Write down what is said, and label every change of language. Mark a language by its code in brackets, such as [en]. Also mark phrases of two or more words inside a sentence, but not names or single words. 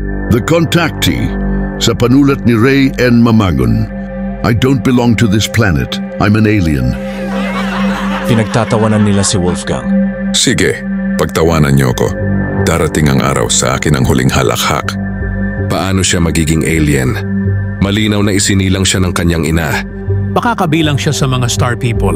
[en] The contactee, [tl] sa panulat ni Ray N. Mamagon, [en] I don't belong to this planet. I'm an alien. [tl] Pinagtatawanan nila si Wolfgang. Sige, pagtawanan niyo ko. Darating ang araw sa akin ang huling halakhak. Paano siya magiging alien? Malinaw na isinilang siya ng kanyang ina. Baka kabilang siya sa mga Star People.